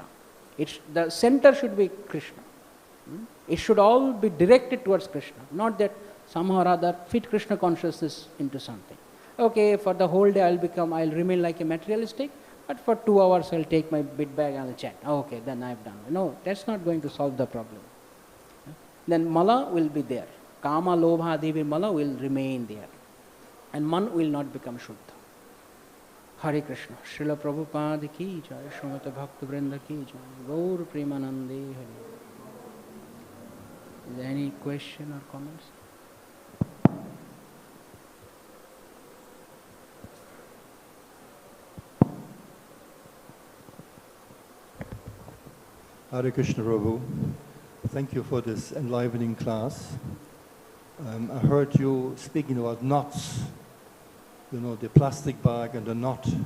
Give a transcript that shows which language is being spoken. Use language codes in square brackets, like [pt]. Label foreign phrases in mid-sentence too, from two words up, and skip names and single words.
[en] The center should be Krishna. It should all be directed towards Krishna, not that somehow or other fit Krishna consciousness into something. Okay, for the whole day I'll remain like a materialistic, but for 2 hours I'll take my bit bag and I'll chant. Okay, then I've done. No, that's not going to solve the problem. Then mala will be there. [sa] Kama, lobha, [en] devi, mala will remain there. And man will not become shuddha. Hare Krishna. [hi] Srila Prabhupada ki jai. Srimata Bhakta Vrinda ki jai. [bn] Gaur Premanande Hare. [en] Is there any question or comments? Hare Krishna Prabhu. Thank you for this enlivening class. I heard you speaking about knots, the plastic bag and the knot.